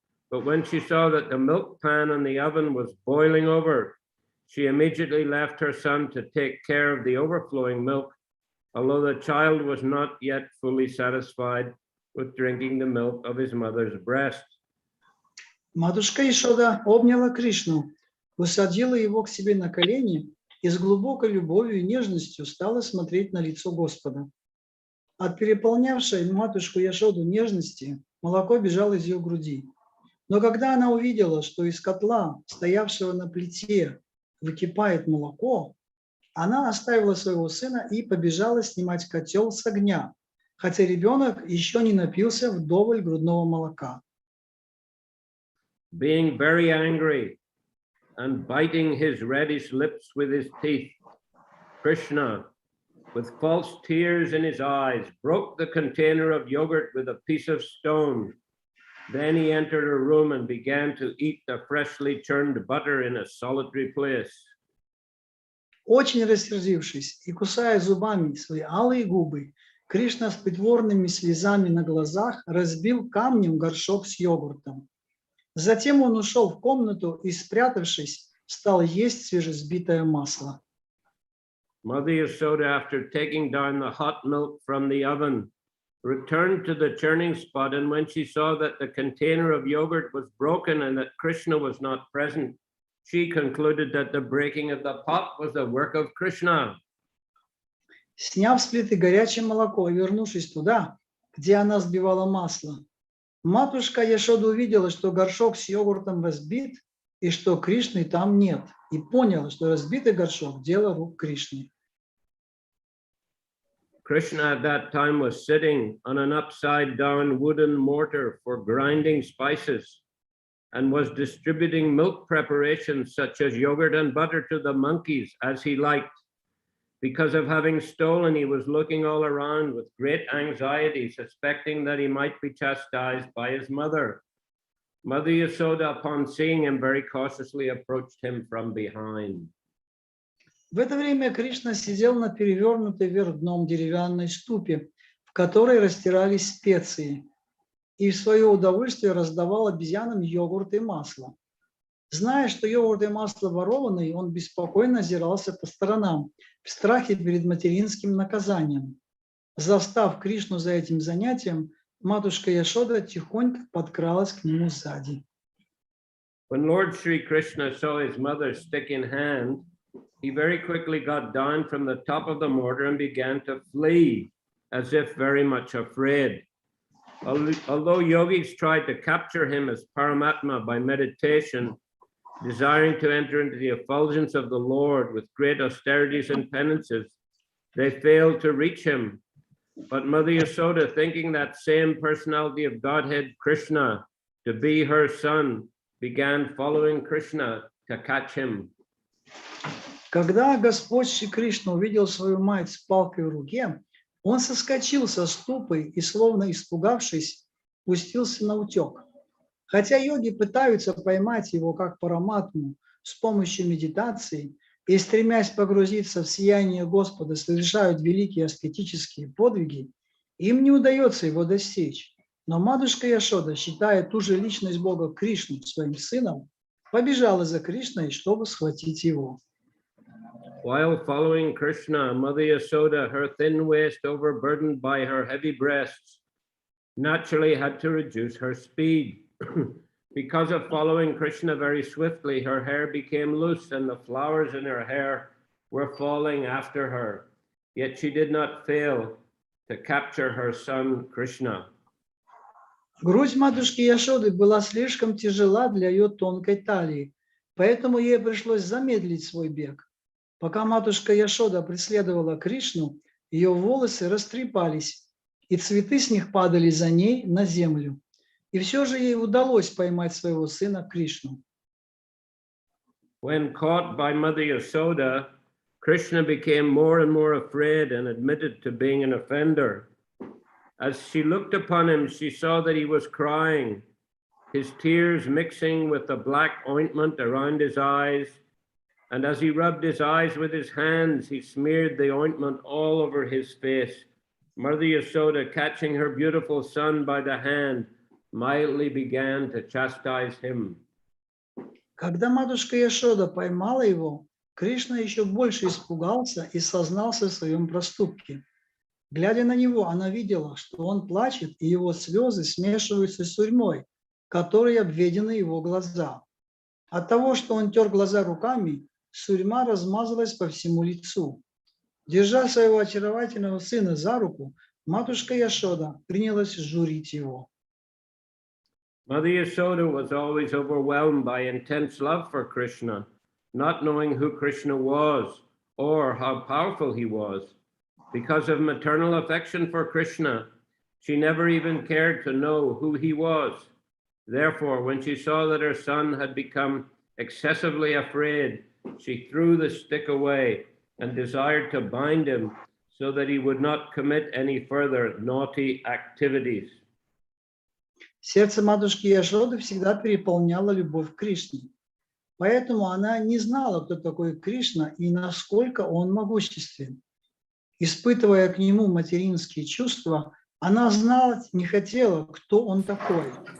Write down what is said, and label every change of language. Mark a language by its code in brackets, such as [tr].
[en] But when she saw that the milk pan in the oven was boiling over, she immediately left her son to take care of the overflowing milk, although the child was not yet fully satisfied with drinking the milk of his mother's breast. [ru] Матушка Yashoda обняла Кришну, усадила его к себе на колени и с глубокой любовью и нежностью стала смотреть на лицо Господа. От переполнявшей матушку Яшоду нежности молоко бежало из ее груди. Но когда она увидела, что из котла, стоявшего на плите, выкипает молоко, она оставила своего сына и побежала снимать котел с огня, хотя ребенок еще не напился вдоволь грудного молока. [en] Being very angry and biting his reddish lips with his teeth, Krishna, with false tears in his eyes, broke the container of yogurt with a piece of stone. Then he entered a room and began to eat the freshly churned butter in a solitary place. [ru] Очень рассердившись и кусая зубами свои алые губы, Кришна с притворными слезами на глазах разбил камнем горшок с йогуртом. Затем он ушел в комнату и, спрятавшись, стал есть свежесбитое масло. [en] Mother Yashoda, after taking down the hot milk from the oven, returned to the churning spot, and when she saw that the container of yogurt was broken and that Krishna was not present, she concluded that the breaking of the pot was the work of Krishna. [ru] Сняв с плиты горячее молоко и вернувшись туда, где она взбивала масло, матушка Яшода увидела, что горшок с йогуртом разбит и что Кришны там нет, и поняла, что разбитый горшок – дело рук Кришны. [en] Krishna at that time was sitting on an upside-down wooden mortar for grinding spices and was distributing milk preparations such as yogurt and butter to the monkeys as he liked. Because of having stolen, he was looking all around with great anxiety, suspecting that he might be chastised by his mother. Mother Yashoda, upon seeing him, very cautiously approached him from behind. [ru] В это время Кришна сидел на перевернутой вверх дном деревянной ступе, в которой растирались специи, и в свое удовольствие раздавал обезьянам йогурт и масло. Зная, что йогурт и масло ворованные, он беспокойно озирался по сторонам, в страхе перед материнским наказанием. Застав Кришну за этим занятием, матушка Яшода тихонько подкралась к нему сзади. [en] When Lord Sri Krishna saw his mother stick in hand, he very quickly got down from the top of the mortar and began to flee, as if very much afraid. Although yogis tried to capture him as Paramatma by meditation, desiring to enter into the effulgence of the Lord with great austerities and penances, they failed to reach him. But Mother Yashoda, thinking that same personality of Godhead, Krishna, to be her son, began following Krishna to catch him. [ru] Когда Господь Шри Кришна увидел свою мать с палкой в руке, он соскочил со ступы и, словно испугавшись, пустился на утек. Хотя йоги пытаются поймать его как параматму с помощью медитации и, стремясь погрузиться в сияние Господа, совершают великие аскетические подвиги, им не удается его достичь. Но матушка Яшода, считая ту же личность Бога Кришну своим сыном, побежала за Кришной, чтобы схватить его. [en] While following Krishna, Mother Yashoda, her thin waist overburdened by her heavy breasts, naturally had to reduce her speed. Because of following Krishna very swiftly, her hair became loose and the flowers in her hair were falling after her. Yet she did not fail to capture her son Krishna. [ru] Грудь матушки Яшоды была слишком тяжела для ее тонкой талии, поэтому ей пришлось замедлить свой бег. Пока матушка Яшода преследовала Кришну, ее волосы растрепались, и цветы с них падали за ней на землю. И все же ей удалось поймать своего сына Кришну. [en] When caught by Mother Yashoda, Krishna became more and more afraid and admitted to being an offender. As she looked upon him, she saw that he was crying, his tears mixing with the black ointment around his eyes. And as he rubbed his eyes with his hands, he smeared the ointment all over his face. Mother Yashoda, catching her beautiful son by the hand, mildly began to chastise him. [ru] Когда матушка Яшода поймала его, Кришна еще больше испугался и сознался в своем проступке. Глядя на него, она видела, что он плачет, и его слезы смешиваются с сурьмой, которой обведены его глаза. От того, что он тер глаза руками, сурьма размазалась по всему лицу. Держа своего очаровательного сына за руку, матушка Яшода принялась журить его. [en] Mother Yashoda was always overwhelmed by intense love for Krishna, not knowing who Krishna was or how powerful he was. Because of maternal affection for Krishna, she never even cared to know who he was. Therefore, when she saw that her son had become excessively afraid, she threw the stick away and desired to bind him so that he would not commit any further naughty activities. [ru] Сердце матушки Яшоды всегда переполняло любовь к Кришне. Поэтому она не знала, кто такой Кришна и насколько он могуществен. Испытывая к нему материнские чувства, она знать не хотела, кто он такой.